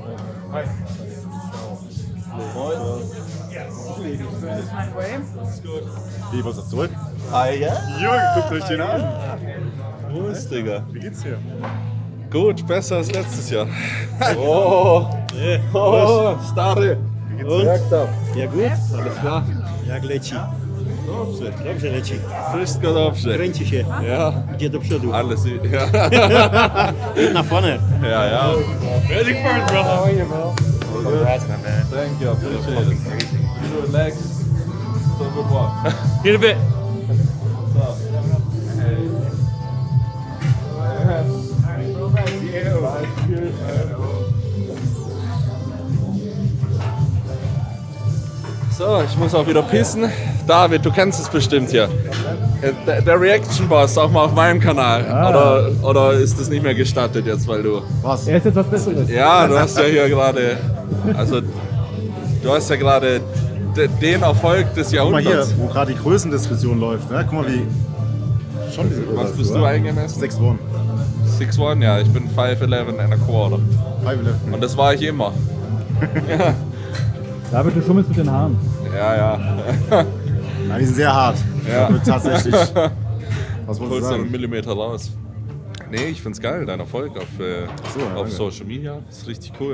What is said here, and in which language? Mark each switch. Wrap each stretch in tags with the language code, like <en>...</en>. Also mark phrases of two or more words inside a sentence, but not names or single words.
<de>Mein Way. Wie, was ist zurück? Ah ja? Jürgen, guckt euch den an. Prost, Digga. Wie geht's dir? Gut, besser als letztes Jahr.</de> <pl>Oh, stary.</pl> <de>Wie geht's dir? Ja gut, alles klar.</de> <pl>Jak leci? Dobrze. Dobrze leci. Wszystko dobrze. Kręci się.</pl> <de>Ja,</de> <pl>Idzie do przodu.</pl> <de>alles. Ja, Na vorne. ja. Ja.</de> <en>Ready for it, brother. How are you, bro? Congrats, man. Thank you, appreciate it. You relax. So good work. Get a bit.</en> <de>So, ich muss auch wieder pissen. David, du kennst es bestimmt hier. Der Reaction Boss, auch mal auf meinem Kanal. Oder ist das nicht mehr gestattet jetzt, weil du... Was? Er ist jetzt was Besseres. Ja, du hast ja hier gerade... Also, du hast ja gerade den Erfolg des Guck mal hier, Jahrhunderts. wo gerade die Größendiskussion läuft. Ne? Guck mal, wie... Schon diese Größe. Was bist du eingemessen? 6'1". 6'1", ja, ich bin 5'11</de> <en>and a quarter.</en> <de>5'11". Und das war ich immer. David, du schummelst mit den Haaren. Ja. Nein, die sind sehr hart. Ja. Also tatsächlich. Was wolltest du Holst du einen sagen? Millimeter raus. Nee, ich find's geil, dein Erfolg auf, ja, auf danke.</de> <en>Social Media.</en> <de>Ist richtig cool.</de>